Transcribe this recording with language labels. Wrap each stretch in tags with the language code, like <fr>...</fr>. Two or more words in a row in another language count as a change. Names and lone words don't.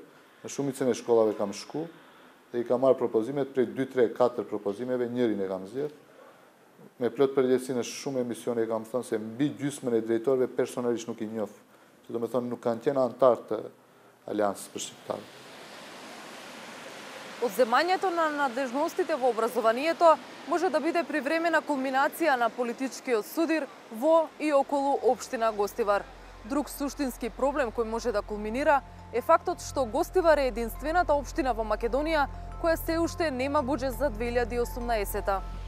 <sq>Në shumicën e shkollave kam shku dhe I kam marrë propozimet prej 2, 3, 4 propozimeve, njërin e kam zgjedhur. Me plot përgjegjësi në shumë emisione kam thënë se mbi gjysmën e drejtorëve personalisht nuk I njoh. Do me thonë nuk kanë qenë antar të Aliansës për Shqiptarë.</sq> <mk>Одземањето на надлежностите во образованието може да биде привремена кулминација на политичкиот судир во и околу општина Гостивар. Друг суштински проблем кој може да кулминира е фактот што Гостивар е единствената општина во Македонија која се уште нема буџет за 2018.</mk>